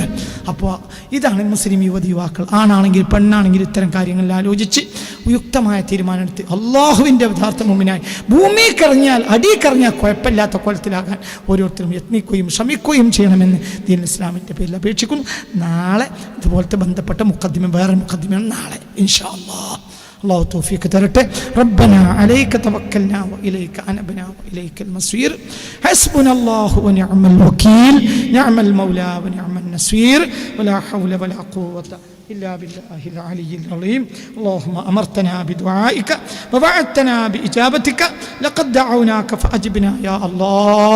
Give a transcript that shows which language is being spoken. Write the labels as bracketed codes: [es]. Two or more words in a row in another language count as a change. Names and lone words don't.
[ml] അപ്പോൾ ഇതാണ് മുസ്ലിം യുവാക്കൾ, ആണാണെങ്കിൽ പെണ്ണാണെങ്കിൽ ഇത്തരം കാര്യങ്ങളിൽ ആലോചിച്ച് യുക്തമായ തീരുമാനമെടുത്ത് അള്ളാഹുവിൻ്റെ യഥാർത്ഥ മുഅ്മിനായി ഭൂമിയിൽ കറങ്ങിയാൽ അടിയിക്കറങ്ങിയാൽ കുഴപ്പമില്ലാത്ത കോലത്തിലാകാൻ ഓരോരുത്തരും യത്നിക്കുകയും ശ്രമിക്കുകയും ചെയ്യണമെന്ന് ദീൻ ഇസ്ലാമിൻ്റെ പേരിൽ അപേക്ഷിക്കുന്നു. നാളെ ഇതുപോലത്തെ ബന്ധപ്പെട്ട വേറെ മുഖദ്ദിമയാണ് നാളെ [ar] إن شاء الله. الله توفيق ترته. ربنا عليك توكلنا وإليك أنبنا وإليك المصير. حسبنا الله ونعم الوكيل، نعم المولى ونعم النصير، ولا حول ولا قوة إلا بالله العلي العظيم. اللهم أمرتنا بدعائك ووعدتنا بإجابتك، لقد دعوناك فأجبنا يا الله.